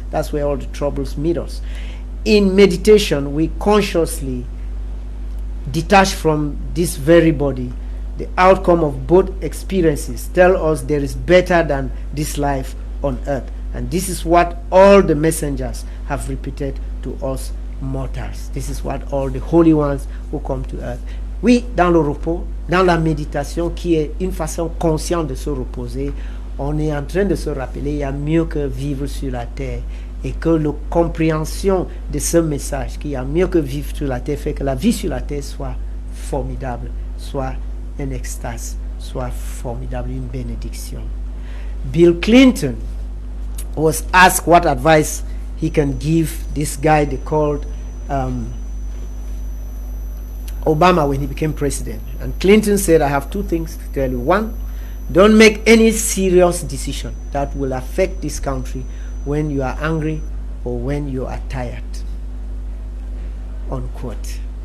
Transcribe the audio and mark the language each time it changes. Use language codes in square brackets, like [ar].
[en] That's where all the troubles meet us. In meditation, we consciously detach from this very body. The outcome of both experiences tell us there is better than this life on earth. And this is what all the messengers have repeated to us mortals. This is what all the holy ones who come to earth. [fr] Oui, dans le repos, dans la méditation qui est une façon consciente de se reposer, on est en train de se rappeler il y a mieux que vivre sur la terre, et que la compréhension de ce message qu'il y a mieux que vivre sur la terre fait que la vie sur la terre soit formidable, soit un extase, soit formidable, une bénédiction. [en] Bill Clinton was asked what advice he can give this guy they called Obama when he became president. And Clinton said, I have two things to tell you. One, don't make any serious decision that will affect this country when you are angry or when you are tired. Unquote.